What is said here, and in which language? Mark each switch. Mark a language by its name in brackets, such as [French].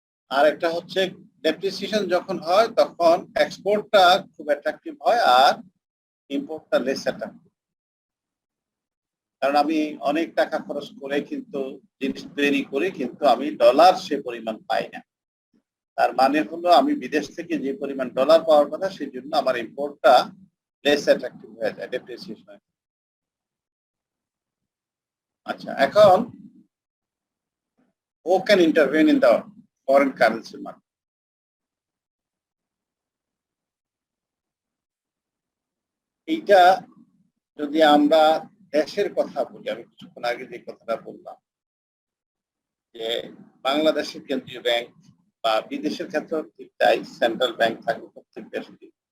[Bangla] আর একটা হচ্ছে ডেপ্রিসিয়েশন যখন হয় তখন এক্সপোর্টটা খুব অ্যাট্রাকটিভ হয় আর ইম্পোর্টটা লেস অ্যাট্রাকটিভ, কারণ আমি অনেক টাকা খরচ করে কিন্তু জিনিস তৈরি করি, কিন্তু আমি ডলার সে পরিমাণ পাই না। তার মানে হলো আমি বিদেশ থেকে যে পরিমাণ ডলার পাওয়ার কথা, সেই জন্য আমার ইম্পোর্টটা লেস অ্যাট্রাকটিভ হয়ে যায়, ডেপ্রিসিয়েশন। আচ্ছা, এখন [English] who can intervene in the foreign currency market? [Bangla] এইটা যদি আমরা দেশের কথা বলি, আমি কিছুক্ষণ আগে যে কথাটা বললাম যে বাংলাদেশের কেন্দ্রীয় ব্যাংক বা বিদেশের ক্ষেত্রেও ঠিক তাই, সেন্ট্রাল ব্যাংক থাকে প্রত্যেক দেশে।